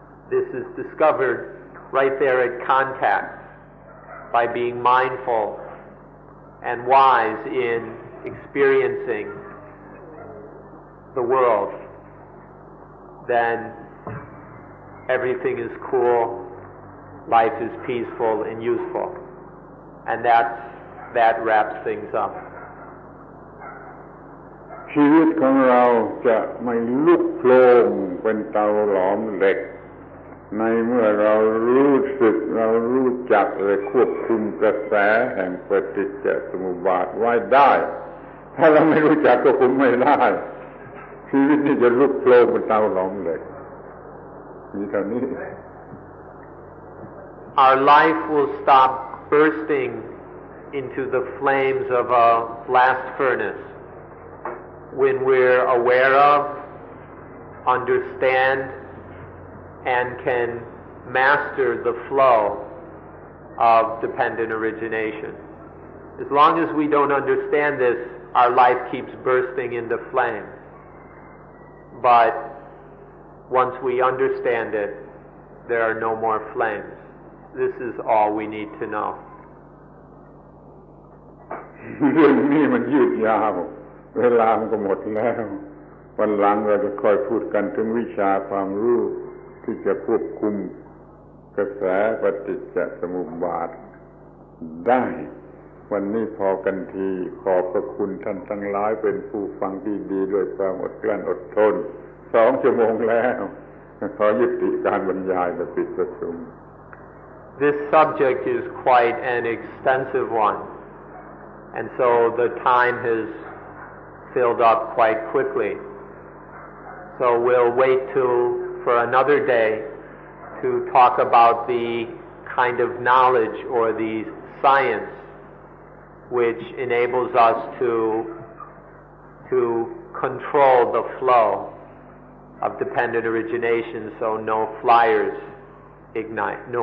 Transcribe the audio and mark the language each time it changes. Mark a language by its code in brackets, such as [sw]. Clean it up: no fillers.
[en] This is discovered right there at contact by being mindful and wise in experiencing the world. Then everything is cool, life is peaceful and useful. And that wraps things up. [th] ชีวิตของเราจะไม่ลุกโผล่เป็นเตาหลอมเหล็กในเมื่อเรารู้สึกเรารู้จักและควบคุมกระแสแห่งปฏิจจสมุปบาทไว้ได้ถ้าเราไม่รู้จักก็คุมไม่ได้ชีวิตนี้จะลุกโผล่เป็นเตาหลอมเหล็กมีเท่านี้ [en] Our life will stop bursting into the flames of a blast furnace when we're aware of, understand, and can master the flow of dependent origination. As long as we don't understand this, our life keeps bursting into flame. But once we understand it, there are no more flames. This is all we need to know. [th] เรื่องนี้มันยืดยาวเวลามันก็หมดแล้ววันหลังเราจะค่อยพูดกันถึงวิชาความรู้ที่จะควบคุมกระแสปฏิจจสมุปบาทได้วันนี้พอกันทีขอบพระคุณท่านทั้งหลายเป็นผู้ฟังที่ดีด้วยความอดกลั้นอดทน2 ชั่วโมงแล้วขอยุติการบรรยายและปิดประชุม [en] This subject is quite an extensive one, and so the time has filled up quite quickly. So we'll wait for another day to talk about the kind of knowledge or the science which enables us to control the flow of dependent origination so no fires ignite.